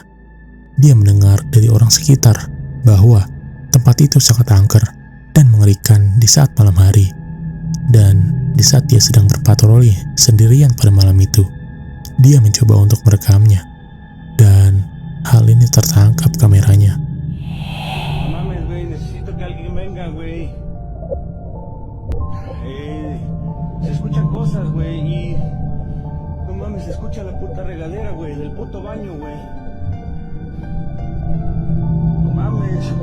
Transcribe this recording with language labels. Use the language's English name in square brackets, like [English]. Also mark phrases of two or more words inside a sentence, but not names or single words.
[Indonesian] Dia mendengar dari orang sekitar bahwa tempat itu sangat angker dan mengerikan di saat malam hari. Dan di saat dia sedang berpatroli sendirian pada malam itu, dia mencoba untuk merekamnya. Dan hal ini tertangkap kameranya. [Spanish] Mames, güey, necesito que alguien venga, güey. Se escuchan cosas, güey, y... No mames, se escucha la puta regadera, güey, del puto baño, güey. No mames.